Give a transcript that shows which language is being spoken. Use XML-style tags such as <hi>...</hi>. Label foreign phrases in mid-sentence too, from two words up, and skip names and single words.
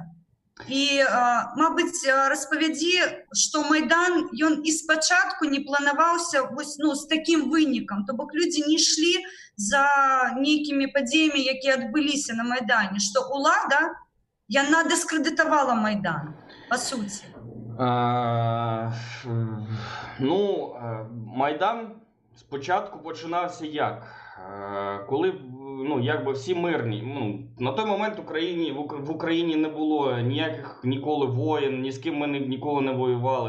<be>І, мабыць, распавядзі, што Майдан ён і спачатку не планаваўся з такім вынікам, то бок людзі не ішлі за нейкімі падзеямі, якія адбыліся на Майдане, што ўлада, яна дыскрэдытавала Майдан, па суці.</be> <uk>Майдан спочатку починався як? Коли якби всі мирні. На той момент в Україні не було ніяких ніколи воєн, ні з ким ми ніколи не воювали.</uk>